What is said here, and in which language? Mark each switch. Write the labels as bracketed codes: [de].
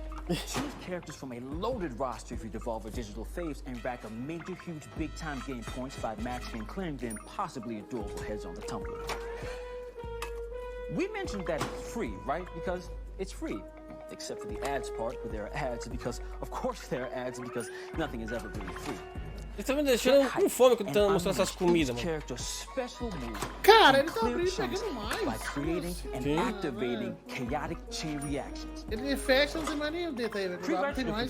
[en] Choose characters from a loaded roster of your Devolver digital faves and rack a major, huge, big-time game points by matching and clearing the impossibly adorable heads on the tumbler. We mentioned that it's free, right? Because it's free. Except for the ads part, where there are ads, because, of course, there are ads, because nothing is ever really free. [pt] Eles estão me deixando com fome quando estão mostrando essas comidas, mano. Cara, eles estão abrindo e pegando mais. [en] By creating and activating chaotic chain reactions. [pt] Ele fecha não tem mais nenhum dentro aí, vai tem mais